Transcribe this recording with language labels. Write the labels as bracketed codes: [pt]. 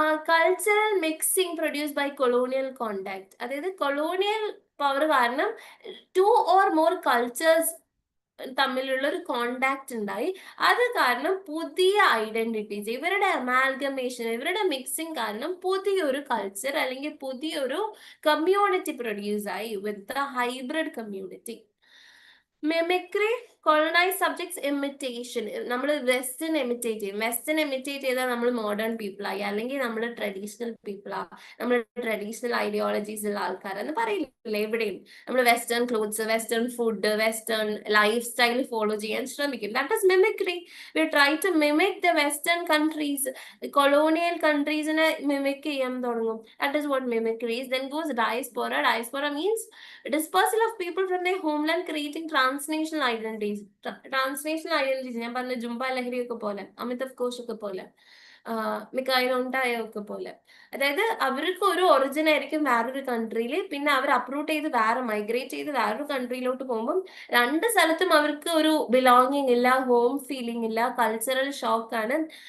[en] cultural mixing produce by colonial contact, [ml] അതായത് colonial power കാരണം 2 or more cultures തമ്മിലുള്ള ഒരു കോണ്ടാക്ട് ഉണ്ടായി. അത് കാരണം പുതിയ ഐഡന്റിറ്റീസ്, ഇവരുടെ അമാൽഗമേഷൻ, ഇവരുടെ മിക്സിംഗ് കാരണം പുതിയൊരു കൾച്ചർ അല്ലെങ്കിൽ പുതിയൊരു കമ്മ്യൂണിറ്റി പ്രൊഡ്യൂസ് ആയി, [en] With the hybrid community. Mimicry, colonized subjects imitation. [ml] നമ്മൾ വെസ്റ്റേൺ എമിറ്റേറ്റ് ചെയ്യും. വെസ്റ്റേൺ എമിറ്റേറ്റ് ചെയ്താൽ നമ്മൾ മോഡേൺ പീപ്പിൾ ആയി, അല്ലെങ്കിൽ നമ്മൾ ട്രഡീഷണൽ പീപ്പിൾ ആ, നമ്മൾ ട്രഡീഷണൽ ഐഡിയോളജീസ് ഉള്ള ആൾക്കാരെന്ന് പറയില്ല എവിടെയും. നമ്മൾ western clothes, western food, western life style follow ചെയ്യാൻ ശ്രമിക്കും. [en] That is mimicry. We try to mimic the western countries. [ml] Colonial കൺട്രീസിനെ mimic ചെയ്യാൻ തുടങ്ങും. [en] That is what mimicry is. Then goes diaspora. Diaspora means dispersal of people from their homeland creating transnational identities. [ml] Transnational identities ഞാൻ പറഞ്ഞ Zumba ലഹരി ഒക്കെ പോലെ, അമിതാഭ് ഘോഷ് ഒക്കെ പോലെ, മിക്കായിൽ ഉണ്ടായ ഒക്കെ പോലെ. അതായത് അവർക്ക് ഒരു ഒറിജിൻ ആയിരിക്കും വേറൊരു കൺട്രിയിൽ, പിന്നെ അവർ അപ്രൂട്ട് ചെയ്ത് വേറെ മൈഗ്രേറ്റ് ചെയ്ത് വേറൊരു കൺട്രിയിലോട്ട് പോകുമ്പോൾ രണ്ട് സ്ഥലത്തും അവർക്ക് ഒരു ബിലോങ്ങിങ് ഇല്ല, ഹോം ഫീലിംഗ് ഇല്ല, കൾച്ചറൽ ഷോക്ക് ആണ്.